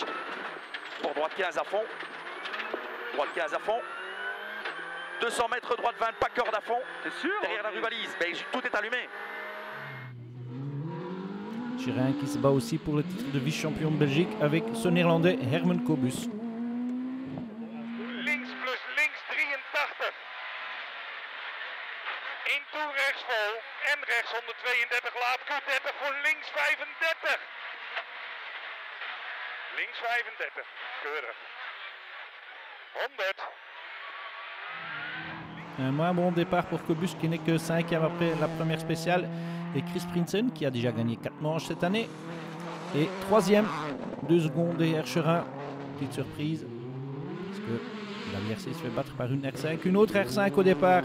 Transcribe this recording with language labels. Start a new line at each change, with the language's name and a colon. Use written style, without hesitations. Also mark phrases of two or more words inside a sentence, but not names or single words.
French: Pour droite 15 à fond. Droite 15 à fond. 200 mètres, droite 20, pas corde à fond. C'est sûr. Derrière la rubalise, mais tout est allumé. Chérin qui se bat aussi pour le titre de vice-champion de Belgique avec son néerlandais Herman Kobus.
Dutch: Toe rechts vol en rechts 132 laat Q30 voor links 35. Links 35, keurig. 100.
French: Un moins bon départ pour Kobus qui n'est que 5e après la première spéciale et Chris Prinsen qui a déjà gagné 4 manches cette année et 3e, 2 secondes derrière Chérin. Petite surprise parce que la WRC se fait battre par une R5, une autre R5 au départ.